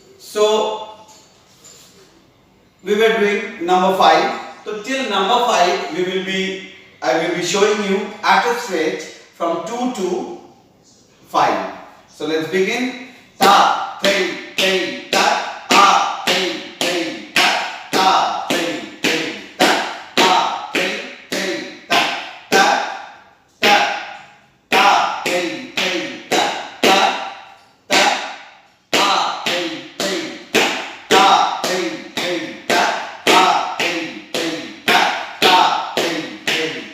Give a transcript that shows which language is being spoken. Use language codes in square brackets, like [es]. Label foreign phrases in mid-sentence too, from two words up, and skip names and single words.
[en] So we were doing number 5. So till number 5 I will be showing you at a stretch from 2 to 5. So let's begin. Ta, three, three, ta, ah, three, three, ta, ta, three, three, ta, ah, three, three, ta, ta, ta, ta, three, three, ta, ta, ta, ah, three, three, ta, ta, three, three, ta, ah, three, three, ta, ta, three, three,